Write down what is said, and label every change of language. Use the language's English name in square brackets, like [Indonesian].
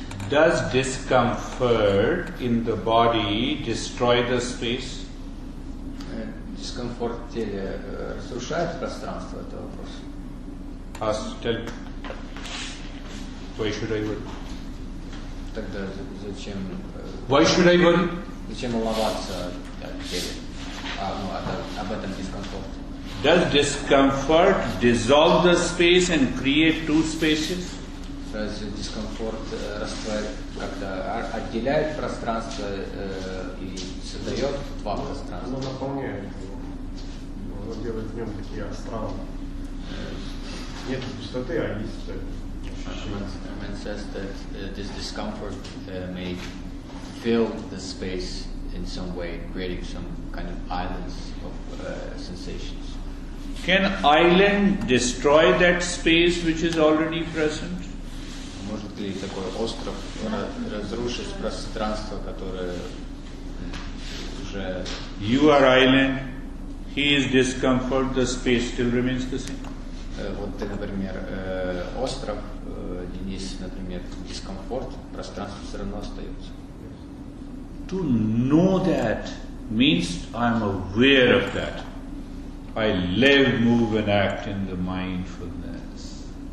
[English] Does discomfort in the body destroy the space? [Russian] Дискомфорт в теле разрушает пространство, это вопрос. [English] Why should I worry? [Russian] Тогда зачем? [English] Why should I worry? [Russian] Зачем волноваться о теле? Об этом дискомфорте. [English] Does discomfort dissolve the space and create two spaces? [Russian] Разве дискомфорт как-то отделяет пространство и создает два пространства? Оно наполняет его. Оно делает в нем такие астралы. Нет пустоты, а есть ощущение. [English] Man says that this discomfort may fill the space in some way, creating some kind of islands of sensations. Can island destroy that space which is already present? [Russian] Может ли такой остров разрушить пространство, которое уже... [English] You are island, he is discomfort, the space still remains the same. [Russian] Вот ты, например, остров, Денис, например, дискомфорт, пространство все равно остается. [English] To know that means I am aware of that. I live, move and act in the mindfulness.